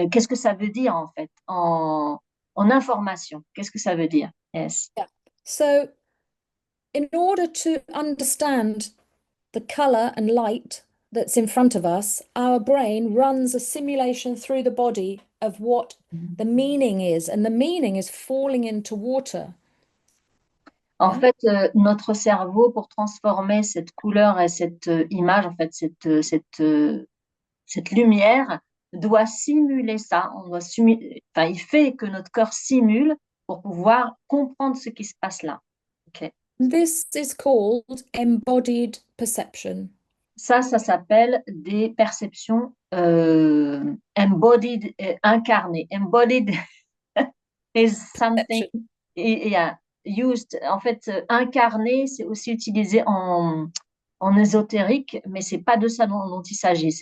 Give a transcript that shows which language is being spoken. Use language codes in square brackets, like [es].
[fr] Qu'est-ce que ça veut dire en fait? En information. Qu'est-ce que ça veut dire? [en] Yes. Yeah. So in order to understand the color and light that's in front of us, our brain runs a simulation through the body of what the meaning is, and the meaning is falling into water. [fr] En fait, notre cerveau, pour transformer cette couleur et cette image, en fait, cette lumière, doit simuler ça. Enfin, il fait que notre corps simule pour pouvoir comprendre ce qui se passe là. [en] Okay. This is called embodied perception. [fr] Ça s'appelle des perceptions embodied, incarnées. [en] Embodied is something yeah, used. [fr] En fait, incarné, c'est aussi utilisé en ésotérique, mais c'est pas de ça dont il s'agit.